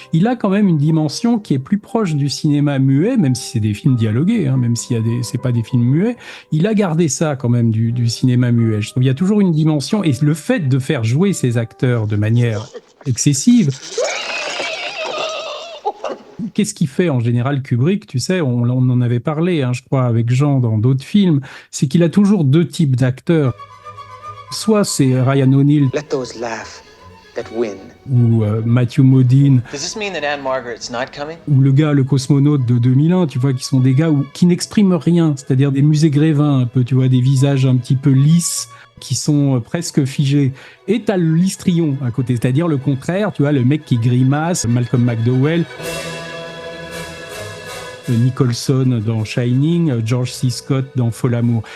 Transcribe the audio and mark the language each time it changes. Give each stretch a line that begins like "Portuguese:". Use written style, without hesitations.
French: Il a quand même une dimension qui est plus proche du cinéma muet, même si c'est des films dialogués, hein, même s'il y a c'est pas des films muets, il a gardé ça quand même du cinéma muet. Je trouve qu'il y a toujours une dimension, et le fait de faire jouer ces acteurs de manière excessive, qu'est-ce qu'il fait en général Kubrick, tu sais, on en avait parlé, hein, je crois, avec Jean dans d'autres films, c'est qu'il a toujours deux types d'acteurs. Soit c'est Ryan O'Neal
English: Let those laugh that win.
French: ou Matthew Modine,
English: Does this mean that Anne Margaret's not coming?
French: ou le cosmonaute de 2001, tu vois, qui sont des gars qui n'expriment rien, c'est-à-dire des musées Grévin, un peu, tu vois, des visages un petit peu lisses, qui sont presque figés. Et t'as le l'histrion à côté, c'est-à-dire le contraire, tu vois, le mec qui grimace, Malcolm McDowell, Nicholson dans Shining, George C. Scott dans Folamour.